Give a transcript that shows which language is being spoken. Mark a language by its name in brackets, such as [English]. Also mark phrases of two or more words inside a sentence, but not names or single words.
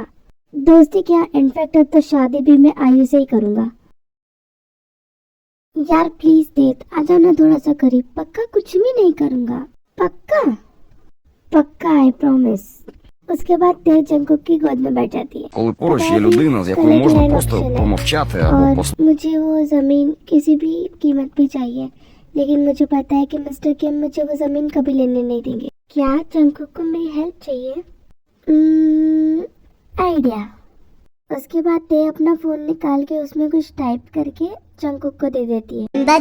[Hindi] दोस्ती क्या, इनफैक्ट अब तो शादी भी मैं आयु से ही करूंगा। यार प्लीज देख, आ जाओ ना थोड़ा सा करीब। पक्का कुछ भी नहीं करूंगा, पक्का पक्का, [English] I promise. [Hindi] उसके बाद ते जंगकुक की गोद में बैठ जाती है। [Ukrainian] Коли поруч є людина, з якою можна просто помовчати або [Hindi] और [Ukrainian] просто [Hindi] मुझे वो जमीन किसी भी कीमत पे चाहिए, लेकिन मुझे पता है कि मिस्टर किम मुझे वो जमीन कभी लेने नहीं देंगे। क्या जंगकुक को मेरी हेल्प चाहिए? आइडिया। उसके बाद ते अपना फोन निकाल के उसमें कुछ टाइप करके जंगकुक को दे देती है।